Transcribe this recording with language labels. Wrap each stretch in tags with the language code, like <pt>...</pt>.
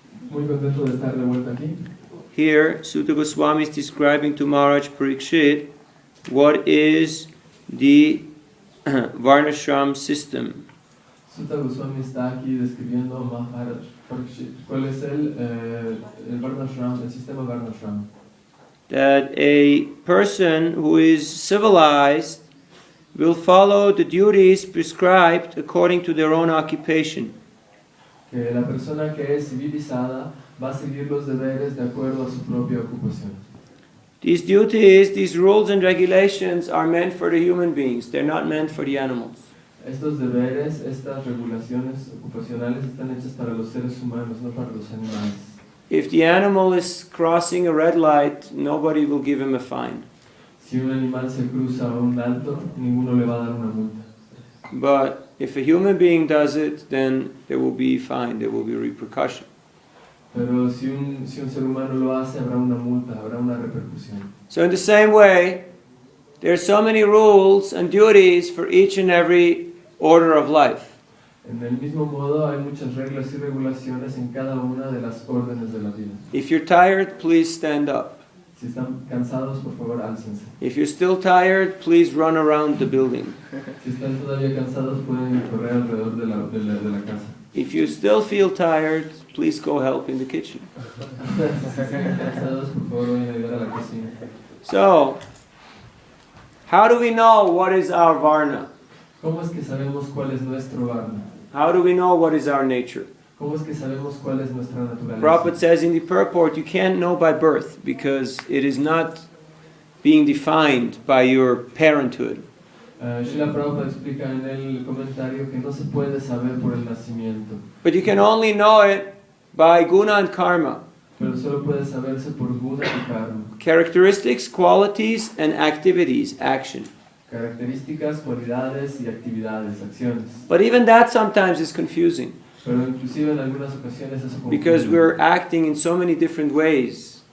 <es>Muy contento de estar de vuelta aquí.</es> <en>Here, Sutta Goswami is describing to Maharaj Parikshit what is the varṇāśrama system.</en> <es>Sutta Goswami está aquí describiendo a Maharaj Parikshit cuál es el varṇāśrama, el sistema varṇāśrama.</es> <en>That a person who is civilized will follow the duties prescribed according to their own occupation.</en> <es>Que la persona que es civilizada va a seguir los deberes de acuerdo a su propia ocupación.</es> <en>These duties, these rules and regulations are meant for the human beings. They're not meant for the animals.</en> <es>Estos deberes, estas regulaciones ocupacionales están hechas para los seres humanos, no para los animales.</es> <en>If the animal is crossing a red light, nobody will give him a fine.</en> <es>Si un animal se cruza un alto, ninguno le va a dar una multa.</es> <en>But if a human being does it, then there will be fine, there will be repercussion.</en> <es>Pero si un ser humano lo hace, habrá una multa, habrá una repercusión.</es> <en>So in the same way, there are so many rules and duties for each and every order of life.</en> <es>En el mismo modo, hay muchas reglas y regulaciones en cada una de las órdenes de la vida.</es> <en>If you're tired, please stand up.</en> <es>Si están cansados, por favor, álcense.</es> <en>If you're still tired, please run around the building.</en> <es>Si están todavía cansados, pueden correr alrededor de la casa.</es> <en>If you still feel tired, please go help in the kitchen.</en> <es>Si están cansados, por favor, vayan a ayudar a la cocina.</es> <en>So, how do we know what is our varna?</en> <es>¿Cómo es que sabemos cuál es nuestro varna?</es> <en>How do we know what is our nature?</en> <es>¿Cómo es que sabemos cuál es nuestra naturaleza?</es> <en>Prabhupada says in the purport, you can't know by birth because it is not being defined by your parenthood.</en> <es>Srila Prabhupada explica en el comentario que no se puede saber por el nacimiento,</es> <en>But you can only know it by guna and karma.</en> <es>pero solo puede saberse por guna y karma.</es> <en>Characteristics, qualities, and activities, action.</en> <es>Características, cualidades y actividades, acciones.</es> <en>But even that sometimes is confusing</en> <es>Pero inclusive en algunas ocasiones eso confunde,</es> <en>because we're acting in so many different ways.</en>